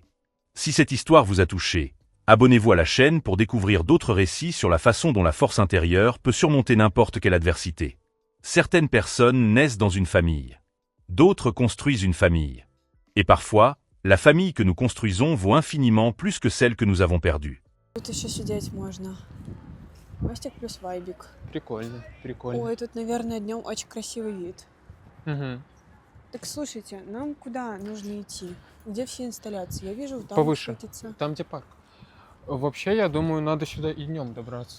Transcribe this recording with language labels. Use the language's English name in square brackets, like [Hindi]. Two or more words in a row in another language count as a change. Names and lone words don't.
[French] Si cette histoire vous a touché, abonnez-vous à la chaîne pour découvrir d'autres récits sur la façon dont la force intérieure peut surmonter n'importe quelle adversité. Certaines personnes naissent dans une famille. D'autres construisent une famille. Et parfois, la famille que nous construisons vaut infiniment plus que celle que nous avons perdue. [Russian] Тут еще сидеть можно. Мостик плюс вайбик. Прикольно, прикольно. Ой, тут, наверное, днем очень красивый вид. Мгм. Так слушайте, нам куда нужно идти? Где все инсталляции? Я вижу, там Повыше. светится. Там, где парк. Вообще, я думаю, надо сюда и днем добраться.